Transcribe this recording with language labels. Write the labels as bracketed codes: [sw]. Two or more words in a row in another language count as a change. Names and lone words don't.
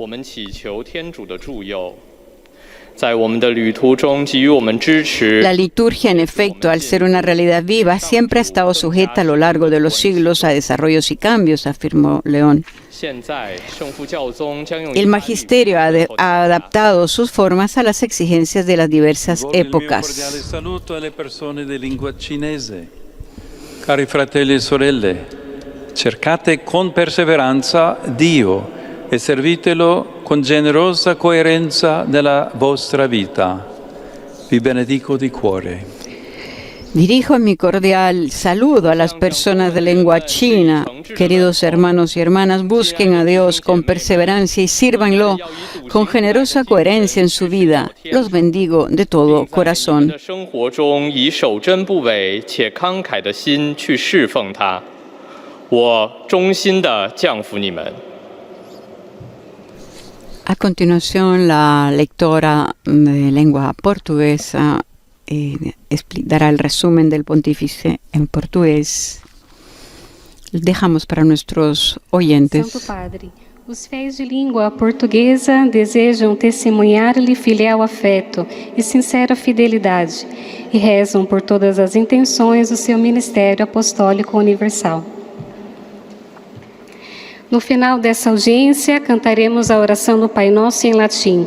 [es] La liturgia, en efecto, al ser una realidad viva, siempre ha estado sujeta a lo largo de los siglos a desarrollos y cambios, afirmó León. El magisterio ha adaptado sus formas a las exigencias de las diversas épocas. [it] Cari fratelli e sorelle, cercate con perseveranza Dio e servitelo con generosa coerenza nella vostra vita. Vi benedico di cuore. [es] Dirijo mi cordial saludo a las personas de lengua china. Queridos hermanos y hermanas, busquen a Dios con perseverancia y sírvanlo con generosa coherencia en su vida. Los bendigo de todo corazón. A continuación, la lectora de lengua portuguesa dará el resumen del pontífice en portugués. Dejamos para nuestros oyentes. [pt] Santo Padre, os fiéis de língua portuguesa desejam testemunhar-lhe fiel afeto e sincera fidelidade e rezam por todas as intenções do seu ministério apostólico universal. No final dessa audiência, cantaremos a oração do Pai Nosso em latim.